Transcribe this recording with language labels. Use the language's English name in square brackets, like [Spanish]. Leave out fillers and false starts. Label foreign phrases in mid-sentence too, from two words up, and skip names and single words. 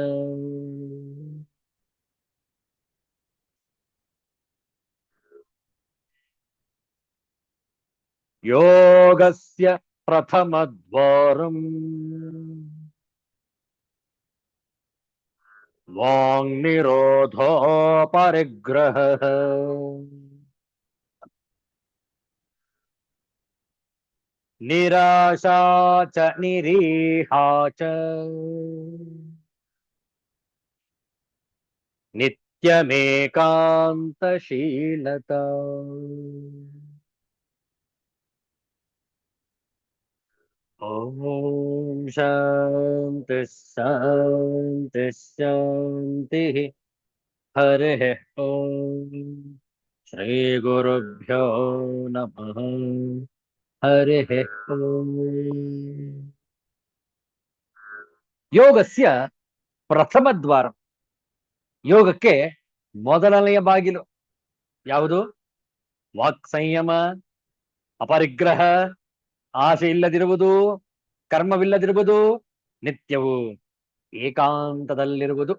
[Sanskrit] ಯೋಗಸ್ಯ ಪ್ರಥಮದ್ವಾರಂ ವಾಂಗ್ನಿರೋಧೋ ಪರಿಗ್ರಹಃ ನಿರಾಶಾ ಚ ನಿರೀಹಾ ಚ ನಿತ್ಯಮೇಕಾಂತಶೀಲತಾ. ಓಂ ಶಾಂತಿ ಶಾಂತಿ ಶಾಂತಿ. ಹರಿಃ ಓಂ. ಶ್ರೀ ಗುರುಭ್ಯೋ ನಮಃ. ಹರಿಃ ಓಂ. ಯೋಗಸ್ಯ ಪ್ರಥಮ ದ್ವಾರ. [Kannada] ಯೋಗಕ್ಕೆ ಮೊದಲನೆಯ ಬಾಗಿಲು ಯಾವುದು? ವಾಕ್ ಸಂಯಮ, ಅಪರಿಗ್ರಹ, ಆಸೆ ಇಲ್ಲದಿರುವುದು, ಕರ್ಮವಿಲ್ಲದಿರುವುದು, ನಿತ್ಯವು ಏಕಾಂತದಲ್ಲಿರುವುದು.